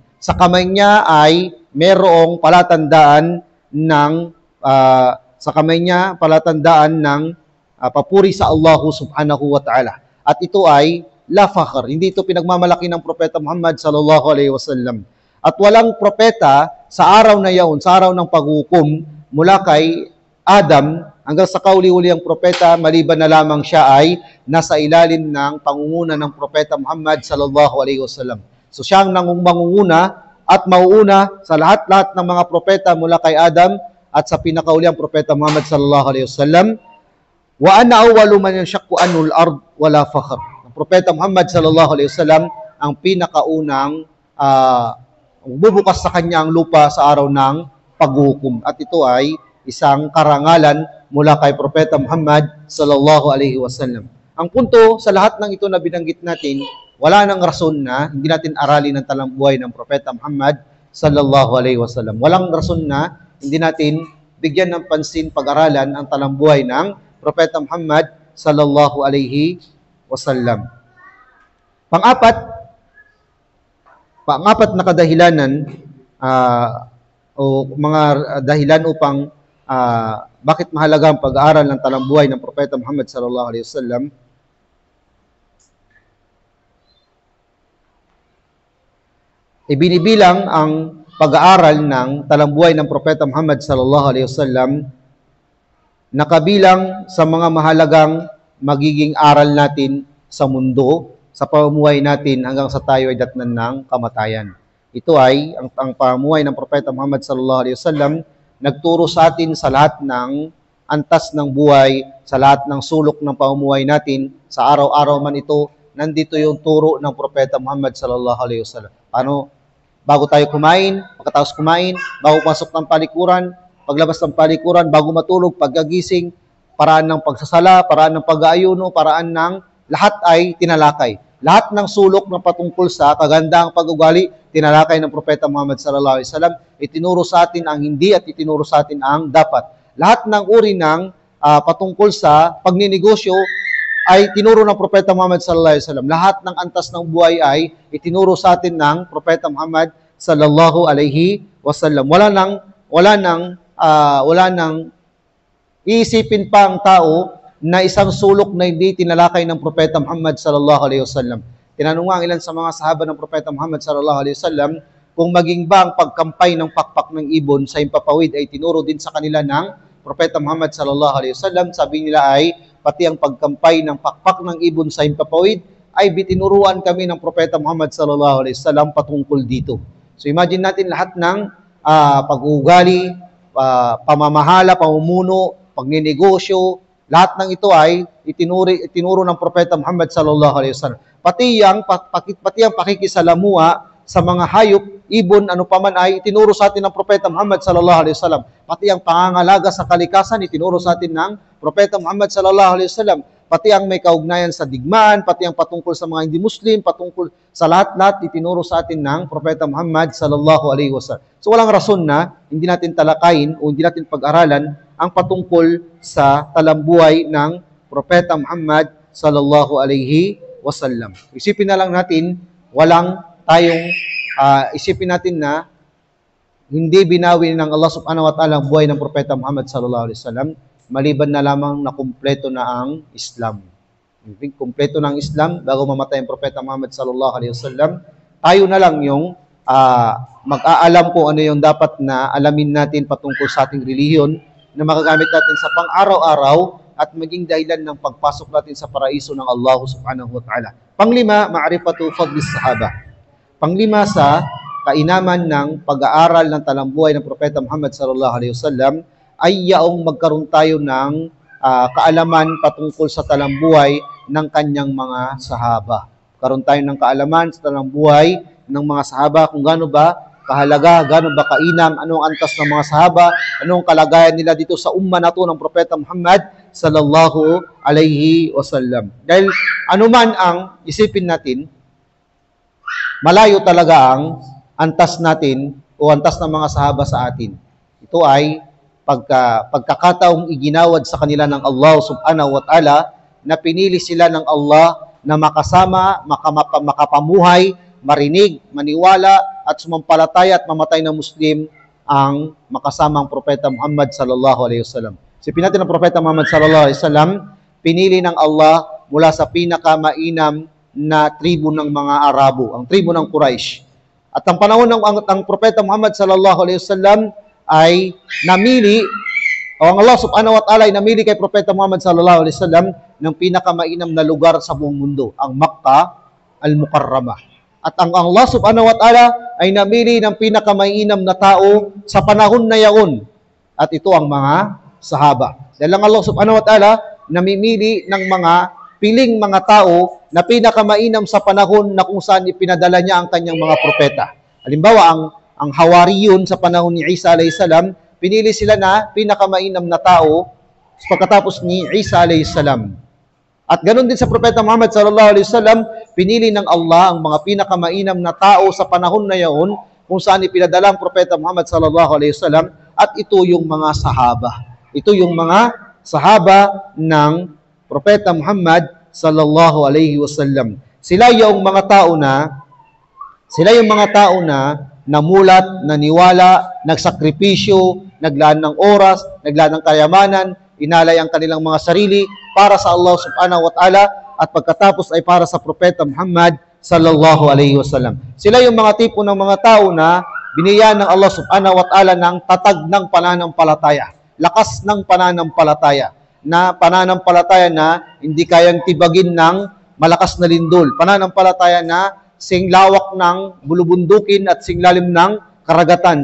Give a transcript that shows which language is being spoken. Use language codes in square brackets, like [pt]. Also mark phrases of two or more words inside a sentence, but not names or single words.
[tl] Sa kamay niya ay merong palatandaan ng papuri sa Allah [ar] سبحانه وتعالى. [tl] At ito ay [ar] لا فخر. [tl] Hindi ito pinagmamalaki ng Propeta Muhammad [ar] صلى الله عليه وسلم. [tl] At walang propeta sa araw na yaon, sa araw ng paghukom, mula kay Adam hanggang sa kauli-uli ang propeta, maliban na lamang siya ay nasa ilalim ng pangunguna ng Propeta Muhammad [ar] صلى الله عليه وسلم. [tl] So siya ang mangunguna at mauuna sa lahat-lahat ng mga propeta mula kay Adam at sa pinakauli ang Propeta Muhammad [ar] صلى الله عليه وسلم. وأنا أول من تنشق عنه الأرض ولا فخر. [tl] Ang Propeta Muhammad [ar] صلى الله عليه وسلم [tl] ang pinakaunang bubukas sa kanya ang lupa sa araw ng paghukom. At ito ay isang karangalan mula kay Propeta Muhammad [ar] صلى الله عليه وسلم. [tl] Ang punto sa lahat ng ito na binanggit natin, wala nang rason na hindi natin aralin ang talambuhay ng Propeta Muhammad [ar] صلى الله عليه وسلم. [tl] Walang rason na hindi natin bigyan ng pansin pag-aralan ang talambuhay ng Propeta Muhammad [ar] صلى الله عليه وسلم. [tl] Pang-apat na kadahilanan o mga dahilan upang bakit mahalaga ang pag-aaral ng talambuhay ng Propeta Muhammad [ar] صلى الله عليه وسلم. [tl] Ibinibilang ang pag-aaral ng talambuhay ng Propeta Muhammad [ar] صلى الله عليه وسلم [tl] nakabilang sa mga mahalagang magiging aral natin sa mundo, sa pamumuhay natin hanggang sa tayo ay datnan ng kamatayan. Ito ay ang pamumuhay ng Propeta Muhammad [ar] صلى الله عليه وسلم [tl] nagturo sa atin sa lahat ng antas ng buhay, sa lahat ng sulok ng pamumuhay natin, sa araw-araw man ito, nandito yung turo ng Propeta Muhammad [ar] صلى الله عليه وسلم. [tl] Bago tayo kumain, pagkatapos kumain, bago pasok ng palikuran, paglabas ng palikuran, bago matulog, pagkagising, paraan ng pagsasala, paraan ng pag-aayuno, paraan ng lahat ay tinalakay. Lahat ng sulok ng patungkol sa kagandaang pag-ugali, tinalakay ng Propeta Muhammad [ar] صلى الله عليه وسلم, [tl] itinuro sa atin ang hindi at itinuro sa atin ang dapat. Lahat ng uri ng patungkol sa pagninegosyo ay tinuro ng Propeta Muhammad [ar] صلى الله عليه وسلم. [tl] Lahat ng antas ng buhay ay itinuro sa atin ng Propeta Muhammad [ar] صلى الله عليه وسلم. [tl] Wala nang iisipin pa ang tao na isang sulok na hindi tinalakay ng Propeta Muhammad [ar] صلى الله عليه وسلم. [tl] Tinanong nga ilan sa mga sahaba ng Propeta Muhammad [ar] صلى الله عليه وسلم [tl] kung maging ba ang pagkampay ng pakpak ng ibon sa himpapawid ay tinuro din sa kanila ng Propeta Muhammad [ar] صلى الله عليه وسلم. [tl] Sabi nila ay pati ang pagkampay ng pakpak ng ibon sa himpapawid ay bitinuruan kami ng Propeta Muhammad [ar] صلى الله عليه وسلم [tl] patungkol dito. So imagine natin lahat ng pag-uugali, pamamahala, pamumuno, pagninegosyo, lahat ng ito ay itinuro ng Propeta Muhammad [ar] صلى الله عليه وسلم. [tl] Pati ang pakikisalamuha sa mga hayop, ibon, ano pa man ay itinuro sa atin ng Propeta Muhammad [ar] صلى الله عليه وسلم. [tl] Pati ang pangangalaga sa kalikasan itinuro sa atin ng Propeta Muhammad [ar] صلى الله عليه وسلم. [tl] Pati ang may kaugnayan sa digmaan, pati ang patungkol sa mga hindi Muslim, patungkol sa lahat-lahat itinuro sa atin ng Propeta Muhammad [ar] صلى الله عليه وسلم. [tl] So walang rason na hindi natin talakayin o hindi natin pag-aralan ang patungkol sa talambuhay ng Propeta Muhammad [ar] صلى الله عليه وسلم. [tl] Isipin na lang natin, isipin natin na hindi binawi ng Allah [ar] سبحانه وتعالى [tl] ang buhay ng Propeta Muhammad [ar] صلى الله عليه وسلم [tl] maliban na lamang na kumpleto na ang Islam. Kumpleto na ang Islam bago mamatay ang Propeta Muhammad [ar] صلى الله عليه وسلم. [tl] Tayo na lang yung mag-aalam kung ano yung dapat na alamin natin patungkol sa ating relihiyon na makagamit natin sa pang-araw-araw at maging dahilan ng pagpasok natin sa paraiso ng Allah [ar] سبحانه وتعالى. Panglima, معرفة فضل الصحابة. [tl] Panglima sa kainaman ng pag-aaral ng talambuhay ng Propeta Muhammad [ar] صلى الله عليه وسلم [tl] ay yaong magkaroon tayo ng kaalaman patungkol sa talambuhay ng kanyang mga sahaba. Karoon tayo ng kaalaman sa talambuhay ng mga sahaba kung gaano ba kahalaga, gaano ba kainam, anong antas ng mga sahaba, anong kalagayan nila dito sa umma na to ng Propeta Muhammad [ar] صلى الله عليه وسلم. [tl] Dahil anuman ang isipin natin, malayo talaga ang antas natin o antas ng mga sahaba sa atin. Ito ay pagkakataong iginawad sa kanila ng Allah [ar] سبحانه وتعالى [tl] na pinili sila ng Allah na makasama, makapamuhay, marinig, maniwala at sumampalataya at mamatay na Muslim ang makasamang Propeta Muhammad [ar] صلى الله عليه وسلم. [tl] Sipin natin ang Propeta Muhammad [ar] صلى الله عليه وسلم, [tl] pinili ng Allah mula sa pinakamainam na tribo ng mga Arabo, ang tribo ng Quraysh. At ang panahon ng ang Propeta Muhammad [ar] صلى الله عليه وسلم [tl] ay namili, o ang Allah [ar] سبحانه وتعالى [tl] ay namili kay Propeta Muhammad [ar] صلى الله عليه وسلم [tl] ng pinakamainam na lugar sa buong mundo, ang Makkah al-Mukarramah. At ang Allah [ar] سبحانه وتعالى [tl] ay namili ng pinakamainam na tao sa panahon na yaon. At ito ang mga sahaba. Dahil ang Allah [ar] سبحانه وتعالى [tl] namimili ng mga piling mga tao na pinakamainam sa panahon na kung saan ipinadala niya ang kanyang mga propeta. Halimbawa, ang Hawariyun sa panahon ni Isa [ar] عليه السلام, [tl] pinili sila na pinakamainam na tao pagkatapos ni Isa [ar] عليه السلام. [tl] At ganoon din sa Propeta Muhammad [ar] صلى الله عليه وسلم, [tl] pinili ng Allah ang mga pinakamainam na tao sa panahon na yaon kung saan ipinadala ang Propeta Muhammad [ar] صلى الله عليه وسلم, [tl] at ito yung mga sahaba. Ito yung mga sahaba ng Propeta Muhammad [ar] صلى الله عليه وسلم. [tl] Sila yung mga tao na namulat, naniwala, nagsakripisyo, naglaan ng oras, naglaan ng kayamanan, inalay ang kanilang mga sarili para sa Allah [ar] سبحانه وتعالى [tl] at pagkatapos ay para sa Propeta Muhammad [ar] صلى الله عليه وسلم. [tl] Sila yung mga tipo ng mga tao na binigyan ng Allah [ar] سبحانه وتعالى [tl] ng tatag ng pananampalataya, lakas ng pananampalataya, na pananampalataya na hindi kayang tibagin ng malakas na lindol, pananampalataya na singlawak ng bulubundukin at singlalim ng karagatan.